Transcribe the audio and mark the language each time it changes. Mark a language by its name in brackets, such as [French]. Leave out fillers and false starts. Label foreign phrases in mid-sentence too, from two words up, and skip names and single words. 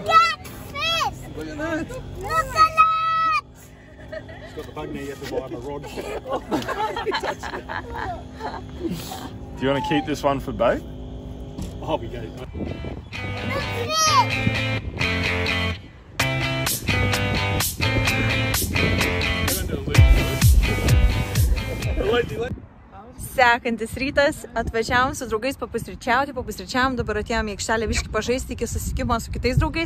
[English] I got fish! Look at that! Look at that! It's got the bug now, you have to buy him a rod. Do you want to keep this one for bait? I'll be going. [Lithuanian] Sekantis rytas, atvažiavom su draugais papusryčiavom, dabar atėjom į aikštelę biškį pažaisti iki susitikimo su kitais draugais.